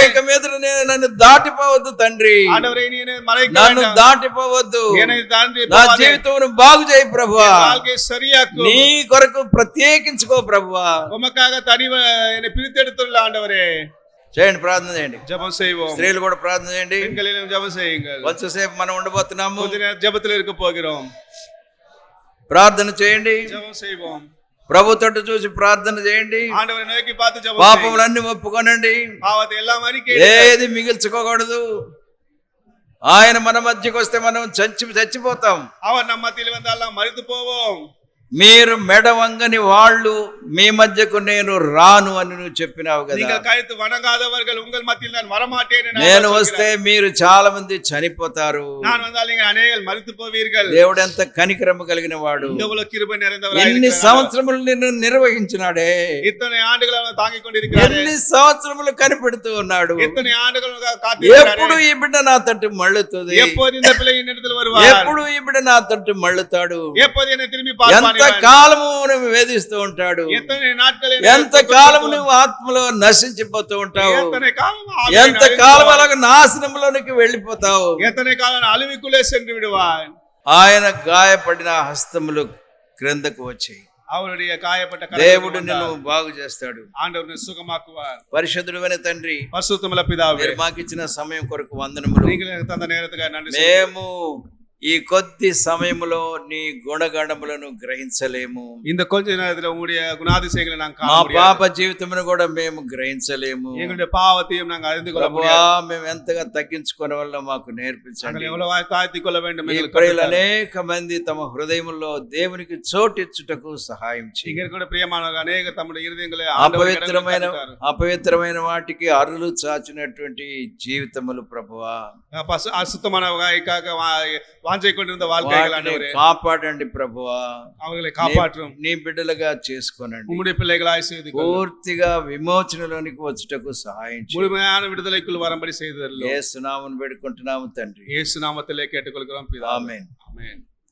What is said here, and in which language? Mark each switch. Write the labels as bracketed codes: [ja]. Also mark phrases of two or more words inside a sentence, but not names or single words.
[te] ఇక మీద నన్ను దాటిపోవద్దు తండ్రి. [ta] ஆண்டவரே நீ என்னை மறைக்க [te] నన్ను [ta] வேண்டாம். [te] దాటిపోవద్దు. [ta] என்னை தாண்டி [te] నా [ta] போகாதே. [te] జీవితమును బాగు చేయి ప్రభువా. [ta] என் வாழ்க்கையை சரியாக்கும். [te] నీ కొరకు ప్రత్యేకించుకో ప్రభువా. [ta] உமக்காக என்னை பிரித்தெடுத்துள்ள ஆண்டவரே. [te] చేయండి, ప్రార్థన చేయండి. [ta] ஜெபம் செய்வோம். [te] స్త్రీలు కూడా ప్రార్థన చేయండి. [ta] பெண்களிலும் ஜெபம் செய்யுங்கள். [te] కొంచెంసేపు మనం ఉండబోతున్నాము. [ta] கொஞ்ச நேரம் ஜெபத்தில் இருக்க போகிறோம். [te] ప్రార్థన చేయండి. [ta] ஜெபம் செய்வோம். [te] ప్రభు తట్టు చూసి ప్రార్థన చేయండి. [ta] ஆண்டவரை நோக்கி பார்த்து ஜெபம் செய்யுங்கள். [te] పాపములన్నీ ఒప్పుకొనండి. [ta] பாவத்தை எல்லாம் அறிக்கை [te] ఏది మిగిల్చుకోకూడదు. ఆయన మన మధ్యకు వస్తే మనం చచ్చిపోతాం. [ta] அவர் நம்ம மத்தியில் வந்தால் நாம் மரித்து போவோம். [te] మీరు మెడవంగని వాళ్ళు మీ మధ్యకు నేను రాను అని నువ్వు చెప్పినావు కదా. [ta] நீங்கள் கழுத்து வணங்காதவர்கள் உங்கள் மத்தியில் நான் வரமாட்டேன் என்று [te] నేను వస్తే మీరు చాలా మంది చనిపోతారు. [ta] நான் வந்தால் நீங்கள் அநேகர் மரித்து போவீர்கள். [te] దేవుడు ఎంత కనికరము కలిగిన వాడు. [ta] எவ்வளவு கிருபை நிறைந்தவராய் [te] ఎన్ని [ta] இருக்கிறார். [te] సంవత్సరములు నిన్ను నిర్వహించినాడే, [ta] இத்தனை ஆண்டுகள் அவர் தாங்கிக் கொண்டிருக்கிறார். [te] ఎన్ని సంవత్సరములు కనిపెడుతూ ఉన్నాడు. [ta] எத்தனை ஆண்டுகள் காத்திருக்கிறார். [te] ఎప్పుడు ఈ బిడ్డ నా తట్టు మళ్ళుతుంది, [ta] எப்போது இந்த பிள்ளை என்னிடத்தில் வருவார், [te] ఎప్పుడు ఈ బిడ్డ నా తట్టు మళ్ళుతాడు, [ta] எப்போது என்னை திரும்பி பார்ப்பான், [te] ఎంత కాలము నువ్వు వేధిస్తూ ఉంటాడు, [ta] எத்தனை நாட்கள் [te] ఎంత కాలము నువ్వు ఆత్మలో నశించిపోతూ ఉంటావు, [ta] எத்தனை காலம் [te] ఎంత కాలం అలాగ నాశనంలోనికి వెళ్ళిపోతావు. [ta] எத்தனை காலம் அழிவுக்குள்ளே சென்று விடுவான். [te] ఆయన గాయపడిన హస్తములు క్రిందకు వచ్చాయి. [ta] அவருடைய காயப்பட்ட [te] దేవుడు నిన్ను బాగు చేస్తాడు. [ta] ஆண்டவர் சுகமாக்குவார். [te] పరిశుద్ధుడైన తండ్రి, [ta] பரிசுத்தமுள்ள பிதாவே, [te] మీరు మాకు ఇచ్చిన సమయం కొరకు వందనములు. [ta] நீங்கள் எனக்கு தந்த நேரத்துக்கு நன்றி. [te] మేము ఈ కొద్ది సమయంలో నీ గుణగణములను గ్రహించలేము. [ta] இந்த கொஞ்ச நேரத்துல உங்களுடைய குணாதிசயங்களை நாங்க [te] మా [ta] காண முடியாது. [te] పాప జీవితమును కూడా మేము గ్రహించలేము. [ta] எங்களுடைய பாவத்தையும் நாங்க அறிந்து கொள்ள [te] ప్రభువా, [ta] முடியாது. [te] మేము ఎంతగా తగ్గించుకునే వల్ల మాకు నేర్పించండి. [ta] நாங்கள் ఎவ்வளவு தாழ்த்திக் கொள்ள வேண்டும் [te] ఈ [ta] எங்களுக்கு [te] ప్రియులు [ta] கற்றுத்தாரும். [te] అనేక మంది తమ హృదయములో దేవునికి చోటిచ్చుటకు సహాయం [ta] இங்க [te] చేయి. [ta] இருக்கிற பிரியமானவர்கள் அநேக தம்முடைய இருதயங்களை [te] అపవిత్రమైన వాటికి అరులు చాచినటువంటి జీవితములు ప్రభువా, [ta] அசுத்தமான வகைக்காக வாஞ்சை கொண்டிருந்த வாழ்க்கைகள் [te] వాటిని [ta] ஆண்டவரே, [te] కాపాడండి ప్రభువా. [ta] அவர்களை காப்பாற்றும். [te] నీ బిడ్డలుగా చేసుకోనండి. [ta] உம்முடைய பிள்ளைகளாய் செய்து கொள்ளும். [te] పూర్తిగా విమోచనలోనికి వచ్చుటకు సహాయం చేయి. [ta] முழுமையான விடுதலைக்குள் வரும்படி செய்தருளும். [te] యేసు నామమున వేడుకుంటున్నాము తండ్రి. [ta] இயேசு நாமத்திலே கேட்டுக்கொள்கிறோம் பிதாவே. [te] ఆమేన్. [ta] ஆமென்.